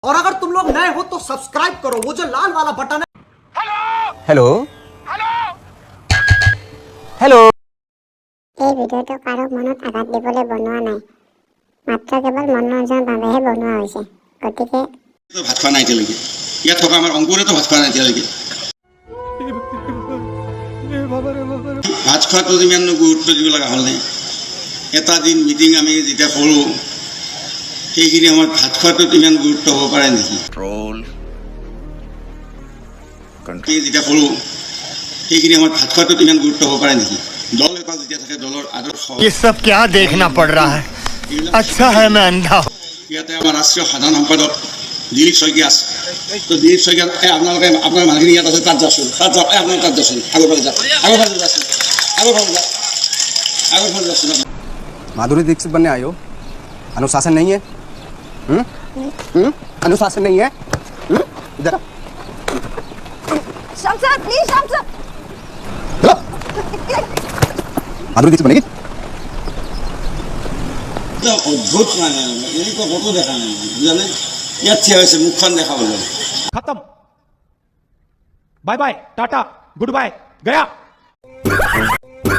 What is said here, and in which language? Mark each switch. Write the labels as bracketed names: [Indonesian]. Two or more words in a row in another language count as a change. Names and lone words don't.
[Hindi] और अगर तुम लोग नए हो तो सब्सक्राइब करो, वो जो लाल वाला बटन है। [English] hello hello [Assamese] এই ভিডিঅ'টো কাৰো মনত আঘাত দিবলৈ বনোৱা নাই, মাত্ৰ কেৱল মনোৰঞ্জনৰ বাবেহে বনোৱা হৈছে। গতিকে ভাত খোৱা নাই এতিয়ালৈকে। ইয়াত থকা আমাৰ অংকুৰেতো ভাত খোৱা নাই এতিয়ালৈকে। ভাত খোৱাটো ইমান গুৰুত্ব দিব লগা হ'ল নাই। এটা দিন মিটিং আমি যেতিয়া কৰোঁ সেইখিনি সময়ত ভাত খোৱাটোত ইমান গুৰুত্ব হ'ব পাৰে নেকি? যেতিয়া কৰোঁ সেইখিনি সময়ত ভাত খোৱাটোত ইমান গুৰুত্ব হ'ব পাৰে নেকি? দল এটা যেতিয়া থাকে দলৰ আদৰ্শ [Hindi] ये सब क्या देखना पड़ रहा है। अच्छा है मैं अंधा हूं। [Assamese] ইয়াতে আমাৰ ৰাষ্ট্ৰীয় সাধাৰণ সম্পাদক দিলীপ শইকীয়া আছে। তো দিলীপ শইকীয়া আপোনালোকে আপোনাৰ মানুহখিনি ইয়াত আছে, তাত যাওকচোন, তাত যাওক, আপোনাৰ তাত যাওকচোন, আগৰ ফালে যাওক, আগৰ ফালে যাওকচোন, আগৰ ফালে যাওক, আগৰ ফালে যাওকচোন। [Hindi] माधुरी दीक्षित बनने आए हो? अनुशासन नहीं है? अनुशासन नहीं है? इधर शमशद प्लीज शमशद माधुरी दीक्षित बनेगी? [Assamese] অদ্ভুত মানে এনেকুৱা ক'তো দেখা নাই বুজানে। ইয়াত থিয় হৈছে মুখখন দেখাবলৈ। [English] खत्म, bye bye, tata, good bye, गया।